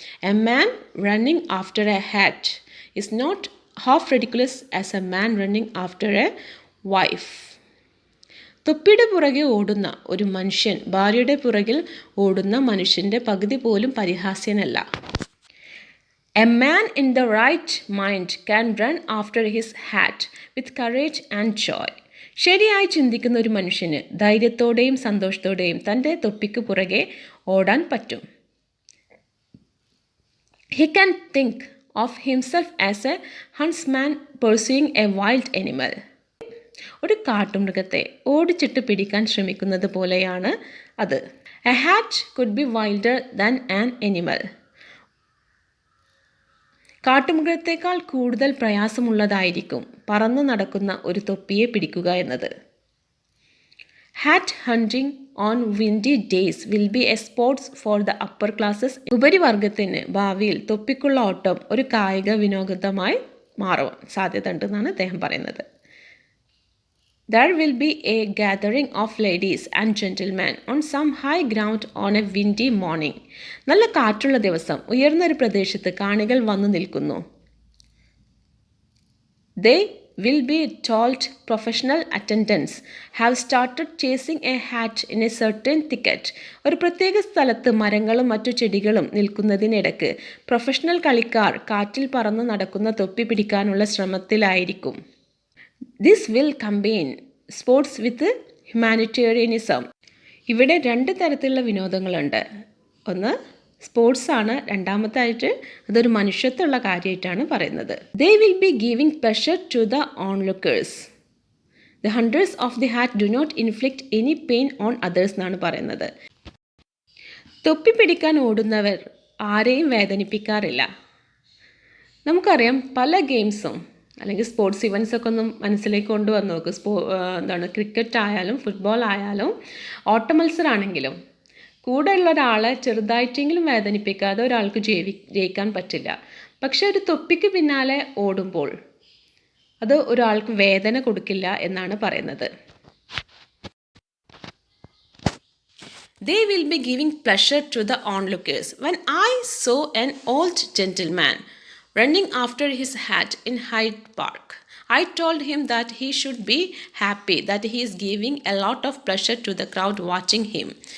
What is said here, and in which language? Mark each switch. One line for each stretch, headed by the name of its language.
English: A man running after a hat is not half ridiculous as a man running after a wife.
Malayalam: തൊപ്പിയുടെ പുറകെ ഓടുന്ന ഒരു മനുഷ്യൻ ഭാര്യയുടെ പുറകിൽ ഓടുന്ന മനുഷ്യൻ്റെ പകുതി പോലും പരിഹാസ്യനല്ല.
English: A man in the right mind can run after his hat with courage and joy.
Malayalam: ശരിയായി ചിന്തിക്കുന്ന ഒരു മനുഷ്യന് ധൈര്യത്തോടെയും സന്തോഷത്തോടെയും തൻ്റെ തൊപ്പിക്ക് പുറകെ ഓടാൻ പറ്റും.
English: He can think of himself as a huntsman pursuing a wild animal.
Malayalam: ഒരു കാട്ടുമൃഗത്തെ ഓടിച്ചിട്ട് പിടിക്കാൻ ശ്രമിക്കുന്നത് പോലെയാണ് അത്.
English: A hat could be wilder than an animal.
Malayalam: കാട്ടുമൃഗത്തേക്കാൾ കൂടുതൽ പ്രയാസമുള്ളതായിരിക്കും പറന്നു നടക്കുന്ന ഒരു തൊപ്പിയെ പിടിക്കുക എന്നത്.
English: Hat hunting on windy days will be a sports for the upper classes.
Malayalam: ഉപരിവർഗത്തിന് ഭാവിയിൽ തൊപ്പിക്കുള്ള ഓട്ടം ഒരു കായിക വിനോദമായി മാറുവാൻ സാധ്യത ഉണ്ടെന്നാണ് അദ്ദേഹം പറയുന്നത്.
English: There will be a gathering of ladies and gentlemen on some high ground on a windy morning.
Malayalam: നല്ല കാറ്റുള്ള ദിവസം ഉയർന്നൊരു പ്രദേശത്ത് കാണികൾ വന്നു നിൽക്കുന്നു.
English: They will be told professional attendants have started chasing a hat in a certain thicket.
Malayalam: ഒരു പ്രത്യേക സ്ഥലത്ത് മരങ്ങളും മറ്റു ചെടികളും നിൽക്കുന്നതിനിടയ്ക്ക് പ്രൊഫഷണൽ കളിക്കാർ കാറ്റിൽ പറന്നു നടക്കുന്ന തൊപ്പി പിടിക്കാനുള്ള ശ്രമത്തിലായിരിക്കും.
English: This will combine sports with humanitarianism.
Malayalam: ഇവിടെ രണ്ട് തരത്തിലുള്ള വിനോദങ്ങളുണ്ട്. ഒന്ന് സ്പോർട്സാണ്, രണ്ടാമത്തായിട്ട് അതൊരു മനുഷ്യത്വമുള്ള കാര്യമായിട്ടാണ് പറയുന്നത്.
English: They will be giving pleasure to the onlookers. The hunters of the hat do not inflict any pain on others
Malayalam: എന്നാണ് പറയുന്നത്. തൊപ്പി പിടിക്കാൻ ഓടുന്നവർ ആരെയും വേദനിപ്പിക്കാറില്ല. നമുക്കറിയാം പല ഗെയിംസും അല്ലെങ്കിൽ സ്പോർട്സ് ഇവൻറ്റ്സൊക്കെ ഒന്നും മനസ്സിലേക്ക് കൊണ്ടുവന്ന് നോക്ക്. ക്രിക്കറ്റ് ആയാലും ഫുട്ബോൾ ആയാലും ഓട്ടമത്സരമാണെങ്കിലും കൂടെയുള്ള ഒരാളെ ചെറുതായിട്ടെങ്കിലും വേദനിപ്പിക്കാതെ ഒരാൾക്ക് ജയിക്കാൻ പറ്റില്ല. പക്ഷെ ഒരു തൊപ്പിക്ക് പിന്നാലെ ഓടുമ്പോൾ അത് ഒരാൾക്ക് വേദന കൊടുക്കില്ല എന്നാണ് പറയുന്നത്.
English: They will be giving pleasure to the onlookers. When I saw an old gentleman running after his hat in Hyde Park, I told him that he should be happy that he is giving a lot of pleasure to the crowd watching him.